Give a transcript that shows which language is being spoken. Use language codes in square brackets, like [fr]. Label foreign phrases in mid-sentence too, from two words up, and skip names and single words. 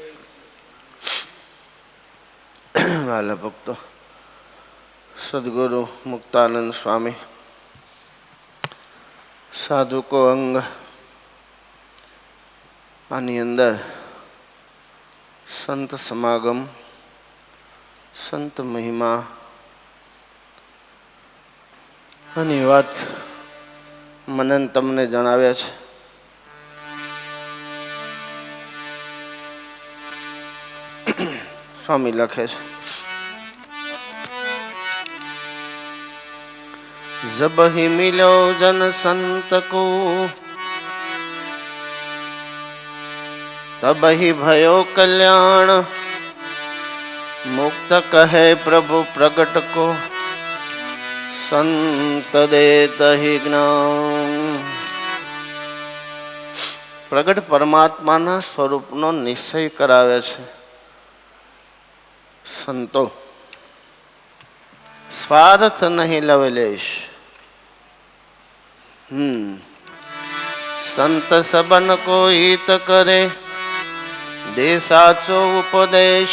[gu] વાલા ભક્તો, સદગુરુ મુક્તાનંદ સ્વામી સાધુકો અંગ આની અંદર સંત સમાગમ, સંત મહિમા આની વાત મને તમને જણાવ્યા છે. સ્વામી લખે છે, [hi] जब ही मिलो जन संत को तब ही भयो कल्याण. मुक्त कहे प्रभु प्रगट को संत देत ही ज्ञान. [gu] પ્રગટ પરમાત્માના સ્વરૂપનો નિશ્ચય કરાવે છે સંતો. [hi] स्वार्थ नहीं लवलेश. संत सबन को हित करे दे साचो उपदेश.